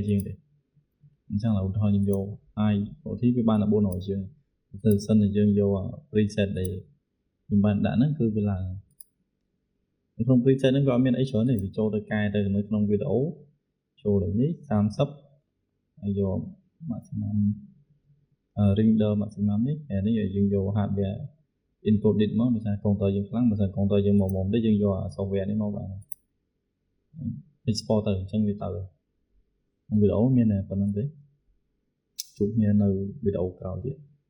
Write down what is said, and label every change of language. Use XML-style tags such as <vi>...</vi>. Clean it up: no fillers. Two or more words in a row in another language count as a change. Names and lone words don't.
<km>ជាងទេអញ្ចឹងឧទាហរណ៍ខ្ញុំយក high វាបានតែ400ជាងទៅសិនតែយើងយក preset ដែលខ្ញុំបានដាក់ហ្នឹងគឺវាឡើងនៅក្នុង preset ហ្នឹងវាអត់មានអីច្រើនទេវាចូលទៅកែទៅនៅក្នុងវីដេអូចូលដូចនេះ30ហើយយក</km> <en>maximum render maximum</en> <km>នេះហើយនេះយើងយក</km> <en>hardware encoded</en> <km>មកដោយសារកុងទ័រយើងខ្លាំងបើសិនកុងទ័រយើងមុំទេយើងយក software នេះមកបាន export ទៅអញ្ចឹងវាទៅក្នុងវីដេអូមានតែប៉ុណ្្នឹងទេជួបគ្នានៅវីដេអូក្រោយទៀត</km>